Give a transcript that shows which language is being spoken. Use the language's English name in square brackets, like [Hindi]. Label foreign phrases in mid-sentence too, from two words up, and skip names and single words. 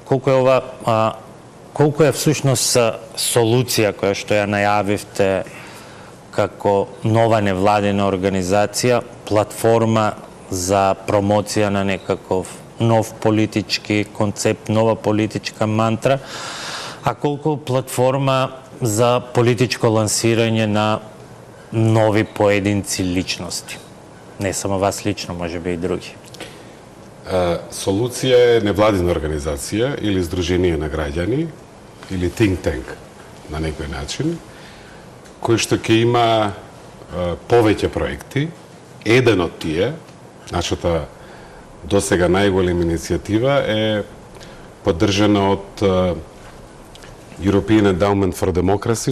[Macedonian] колку е всушност солуција која што ја најавивте како нова невладена организација, платформа за промоција на некаков нов политички концепт, нова политичка мантра, а колку платформа за политичко лансирање на нови поединци личности? Не само вас лично, можеби и други. Солуција е невладина организација или здружение на граѓани или [English] think tank [Macedonian] на некој начин, кој што ќе има повеќе проекти. Еден од тие, нашата досега најголема иницијатива е поддржана од European Endowment for Democracy.